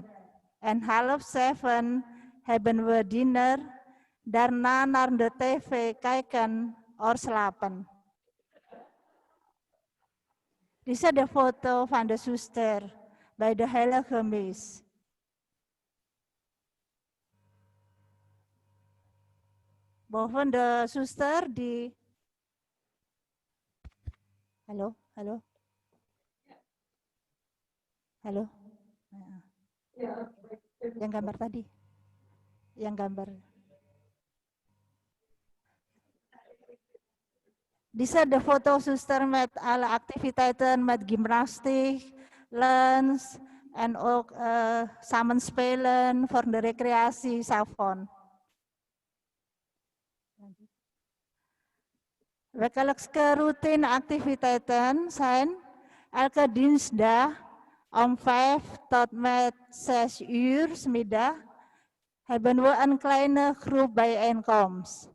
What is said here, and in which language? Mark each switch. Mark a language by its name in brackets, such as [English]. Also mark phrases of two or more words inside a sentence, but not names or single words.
[Dutch] En 6:30 hebben we diner, daarna naar de tv kijken of slapen. Dit is de foto van de zuster bij de heilige mis. Boven de zuster die... [Indonesian] Halo. Yang gambar tadi. Yang gambar. [Dutch] Dit is de foto zuster met alle activiteiten, met gymnastiek, lunch en ook samen spelen voor de recreatie s'avonds. Wekelijkse routine activiteiten zijn elke dinsdag om 5 tot met 6 uur 's middag hebben we een kleine groep bijeenkomst.